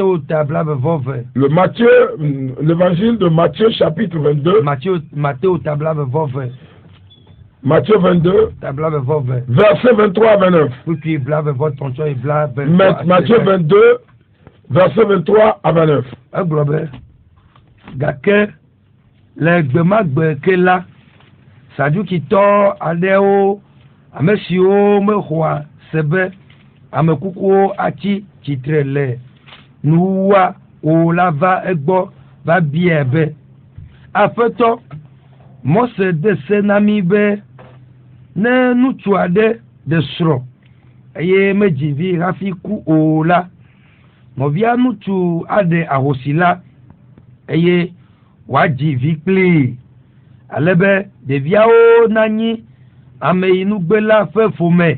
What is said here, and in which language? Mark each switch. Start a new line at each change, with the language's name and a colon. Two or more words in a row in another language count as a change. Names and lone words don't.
French: L'évangile de Matthieu chapitre 22. Matthieu 22, verset 23 à 29. Matthieu 22, verset 23 à 29.
Ewe: Gake le gbemagbe ke la sadukitɔ aɖewo ame siwo mexɔa sebe amekukuwo atsi tsitre le nuwa o la va egbɔ va bia be aƒetɔ Mose de se na mi be ne ŋutsu aɖe de srɔ̃ eye medzi vi hafi ku o la nɔvia ŋutsu aɖe ahosi la eye wòadzi vi kplii ale be ɖeviawo nanyi ameyinugbela ƒe ƒome.